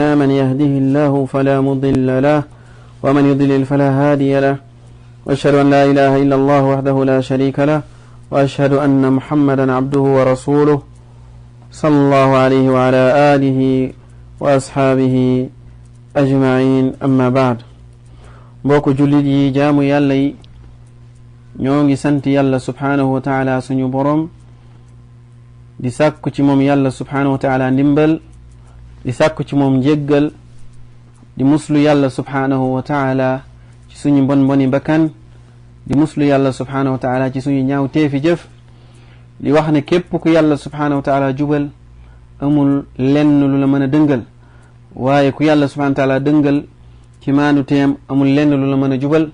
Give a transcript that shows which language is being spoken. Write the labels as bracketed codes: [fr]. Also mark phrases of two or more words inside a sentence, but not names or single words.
[ar] من يهده الله فلا مضل له ومن يضلل فلا هادي له، وأشهد أن لا إله إلا الله وحده لا شريك له، وأشهد أن محمدا عبده ورسوله صلى الله عليه وعلى آله وأصحابه أجمعين. أما بعد. [wo] mbokk jullit yi, jaamu yàlla yi, ñoo ngi sant yàlla [ar] سبحانه وتعالى [wo] suñu borom di sàkku ci moom yàlla subhaanahu [ar] وتعالى [wo] ndimbal, di sàkku ci moom njéggal, di muslu yàlla [ar] سبحانه وتعالى [wo] ci suñu mbon mboni bakkan, di muslu yàlla [ar] سبحانه وتعالى [wo] ci suñu ñaaw teefi jëf, di wax ne képp ku yàlla [ar] سبحانه وتعالى [wo] jubal amul lenn lu la mën a dëngal, waaye ku yàlla [ar] سبحانه وتعالى [wo] dëngal ci maanu teem amul lenn lu la mën a jubal.